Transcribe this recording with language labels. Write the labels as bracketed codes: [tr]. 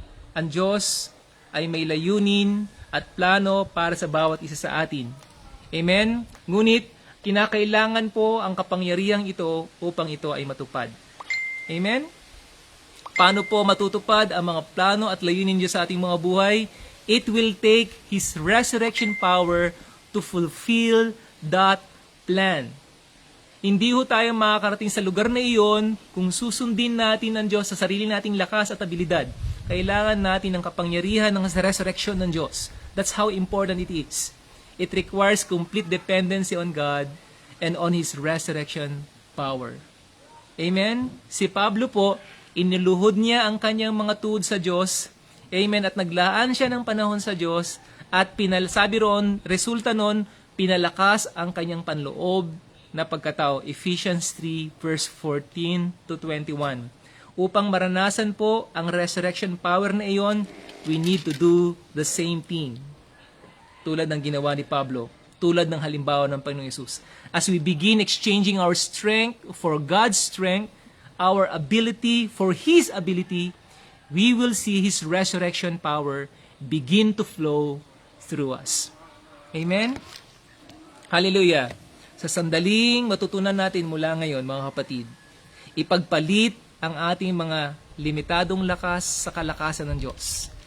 [tl] Ang Diyos ay may layunin at plano para sa bawat isa sa atin. Amen? Ngunit, kinakailangan po ang kapangyarihang ito upang ito ay matupad. Amen? Paano po matutupad ang mga plano at layunin Diyos sa ating mga buhay? [en] It will take His resurrection power to fulfill that plan. [tl] Hindi ho tayo makakarating sa lugar na iyon kung susundin natin ang Diyos sa sarili nating lakas at abilidad. Kailangan natin ng kapangyarihan ng resurrection ng Diyos. [en] That's how important it is. It requires complete dependency on God and on His resurrection power. [tl] Amen? Si Pablo po, iniluhod niya ang kanyang mga tuhod sa Diyos, Amen. At naglaan siya ng panahon sa Diyos at sabi roon, resulta noon, pinalakas ang kanyang panloob na pagkatao. [en] Ephesians 3 verse 14 to 21. [tl] Upang maranasan po ang resurrection power na iyon, [en] we need to do the same thing. [tl] Tulad ng ginawa ni Pablo, tulad ng halimbawa ng Panginoong Yesus. [en] As we begin exchanging our strength for God's strength, our ability for His ability, we will see His resurrection power begin to flow through us. Amen? Hallelujah! [tl] Sa sandaling matutunan natin mula ngayon, mga kapatid, ipagpalit ang ating mga limitadong lakas sa kalakasan ng Diyos.